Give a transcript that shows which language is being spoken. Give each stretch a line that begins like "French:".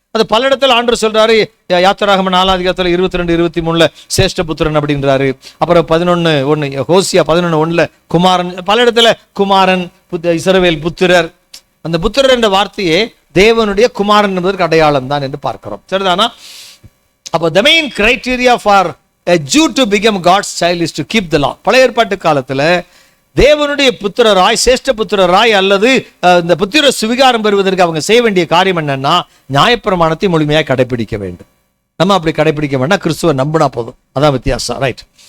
Tamil: அது பல இடத்துல ஆண்டவர் சொல்றாரு. யாத்திராகம 4ஆம் அதிகாரத்துல 22-23 சேஷ்ட புத்திரன் அப்படின்றாரு. அப்புறம் 11:1 ஹோசியா 11:1 குமாரன், பல இடத்துல குமாரன், இஸ்ரவேல் புத்திரர். அந்த புத்திரர் என்ற வார்த்தையே தேவனுடைய குமாரன் என்பதற்கு அடையாளம் தான் என்று பார்க்கிறோம், சரிதானா? அப்போ
English: the main criteria for a Jew to become God's child is to keep the law.
Tamil: பழைய ஏற்பாட்டு காலத்துல தேவனுடைய புத்திரராய், சேஷ்ட புத்திரராய் அல்லது இந்த புத்திர சுவிகாரம் பெறுவதற்கு அவங்க செய்ய வேண்டிய காரியம் என்னன்னா, நியாயப்பிரமாணத்தை முழுமையாக கடைபிடிக்க வேண்டும். நம்ம அப்படி கடைபிடிக்க வேண்டாம், கிறிஸ்துவை நம்பினா போதும். அதான் வித்தியாசம், ரைட்?